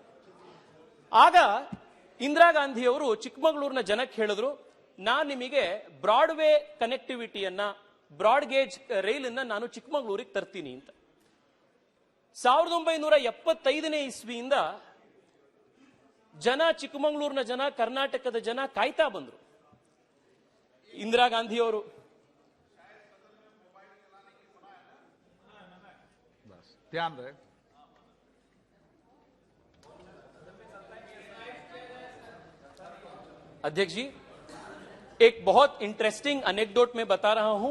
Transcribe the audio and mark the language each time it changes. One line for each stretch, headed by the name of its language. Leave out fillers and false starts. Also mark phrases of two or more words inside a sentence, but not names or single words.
Kannada: ಆಗ ಇಂದಿರಾ ಗಾಂಧಿ ಅವರು ಚಿಕ್ಕಮಗಳೂರಿನ ಜನಕ್ಕೆ ಹೇಳಿದ್ರು, ನಾನು ನಿಮಗೆ ಬ್ರಾಡ್ವೇ ಕನೆಕ್ಟಿವಿಟಿಯನ್ನ,
English: broad gauge
Kannada: ರೈಲನ್ನ ನಾನು ಚಿಕ್ಕಮಗಳೂರಿಗೆ ತರ್ತೀನಿ ಅಂತ. 1975ನೇ ಇಸ್ವಿಯಿಂದ ಚಿಕ್ಕಮಗಳೂರಿನ ಜನ, ಕರ್ನಾಟಕದ ಜನ ಕಾಯ್ತಾ ಬಂದ್ರು.
Hindi: ಇಂದಿರಾ ಗಾಂಧಿ ಅವರು अध्यक्ष जी, एक बहुत
English: interesting anecdote
Hindi: में बता रहा हूं.